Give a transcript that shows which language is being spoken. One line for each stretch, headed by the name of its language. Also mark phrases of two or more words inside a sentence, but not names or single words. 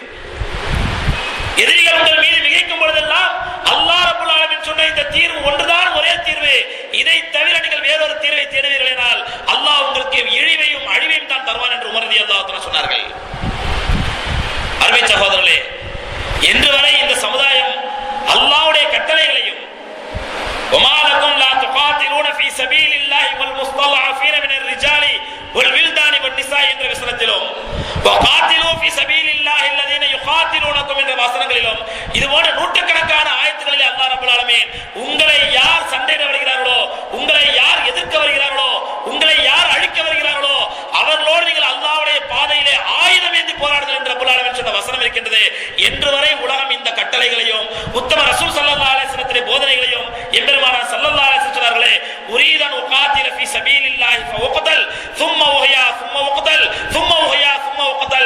Tamil: எதிரிகள் உங்கள் மீது மிகைக்கும் பொழுதெல்லாம் அல்லாஹ்
Arabic: رب العالمين
Tamil: சொன்ன இந்த தீர்வு ஒன்றுதான் ஒரே தீர்வு, இதை தவிர நீங்கள் வேறொரு தீர்வை தேடுவீர்கள் என்றால் அல்லாஹ் உங்களுக்கு இழிவையும் அழிவையும் தான் தருவான் என்று உமர்
Arabic: رضي الله عنه
Tamil: சொன்னார்கள். அருமை சகோதரர்களே, இன்று வரை இந்த சமுதாயம் அல்லாஹ்வுடைய கட்டளைகளையும்
Arabic: وما لكم لا تقاتلون في سبيل الله والمستضعفين من الرجال والولدان والنساء
Tamil: என்ற வசனத்திலும்
Arabic: وقاتلوا في سبيل الله الذين يقاتلونكم
Tamil: என்ற வசனங்களிலும் இதுபோன்ற நூற்றுக்கணக்கான ஆயத்துகளில் அல்லாஹ்
Arabic: رب العالمين
Tamil: உங்களை யார் சண்டையிட வருகிறார்களோ, உங்களை யார் எதிர்க்க வருகிறார்களோ, உங்களை யார் அழிக்க வருகிறார்களோ அவர்களோடு நீங்கள் அல்லாஹ்வுடைய பாதையிலே ஆயுதம் ஏந்தி போராடுங்கள் என்று
Arabic: رب العالمين
Tamil: சொன்ன வசனம் இருக்கின்றது. என்று வரை உலகம் இந்த கட்டளைகளையும் உத்தம ரசூல்
Arabic: صلى الله عليه وسلم
Tamil: போதனைகளையும் எம்பெருமானார்
Arabic: صلى الله عليه وسلم
Tamil: சொன்னார்களே,
Arabic: أريد أن أقاتل في سبيل الله فأقتل ثم أحيا ثم أقتل ثم أحيا ثم أقتل.